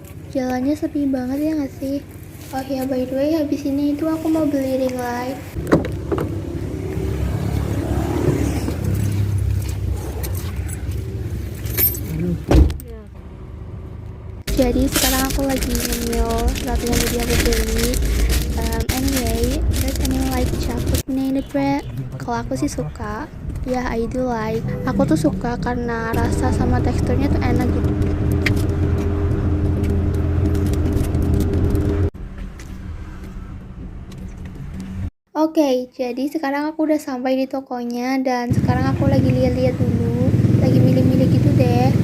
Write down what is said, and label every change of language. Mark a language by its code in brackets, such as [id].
[id] Jalannya sepi banget ya nggak sih? Oh ya, [en] by the way, [id] habis ini itu aku mau beli ring light. Jadi sekarang aku lagi ngemil roti yang tadi aku beli. [en] Anyway, does anyone like chocolate banana bread? [id] Kalau aku sih suka. Ya, [en] I do like. [id] Aku tuh suka karena rasa sama teksturnya tuh enak gitu. Oke, jadi sekarang aku udah sampai di tokonya dan sekarang aku lagi lihat-lihat dulu, lagi milih-milih gitu deh.